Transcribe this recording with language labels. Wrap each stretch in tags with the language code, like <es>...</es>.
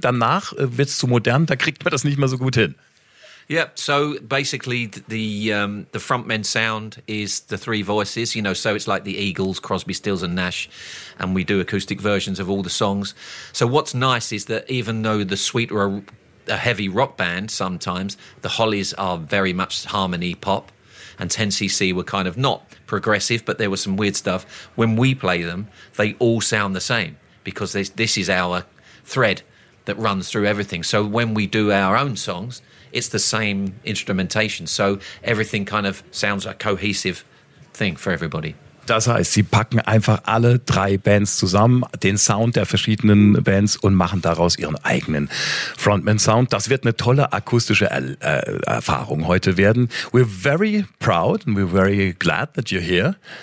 <de>Danach wird's zu modern, da kriegt man das nicht mehr so gut hin.</de> <en>Yeah, so basically the frontman sound is the three voices, you know, so it's like the Eagles, Crosby, Stills and Nash, and we do acoustic versions of all the songs. So what's nice is that even though The Sweet are a heavy rock band sometimes, the Hollies are very much harmony pop, and 10cc were kind of not progressive, but there was some weird stuff. When we play them, they all sound the same, because this is our thread that runs through everything. So when we do our own songs, it's the same instrumentation, so everything kind of sounds a cohesive thing for everybody.</en> <de>Das heißt, sie packen einfach alle drei Bands zusammen, den Sound der verschiedenen Bands und machen daraus ihren eigenen Frontman-Sound. Das wird eine tolle akustische Erfahrung heute werden.</de> <en>We're very proud and we're very glad that you're here.</en>